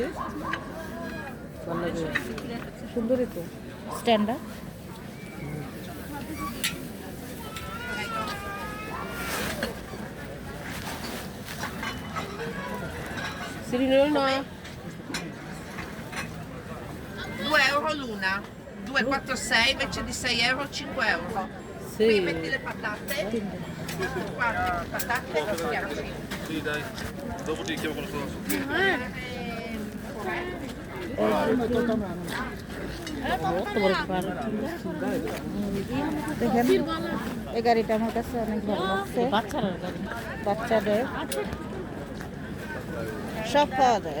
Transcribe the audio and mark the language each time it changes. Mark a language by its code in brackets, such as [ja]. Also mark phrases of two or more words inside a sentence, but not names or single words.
[bn] ভালো লাগে। সুন্দরই তো স্ট্যান্ডা। সিরিয়াল না [it] 2 euro l'una, 2, 4, 6 invece di 6 euro, 5 euro. Sì. Qui metti le patate, guarda, patate e schiacci. Sì, dai. Dopo ti chiamo quando sono su. [bn] কত বড় পার দেখেন এই গাড়িটা আমার কাছে অনেক ভালো লাগছে। বাচ্চারা গাড়ি বাচ্চাদের সব পাওয়া যায়,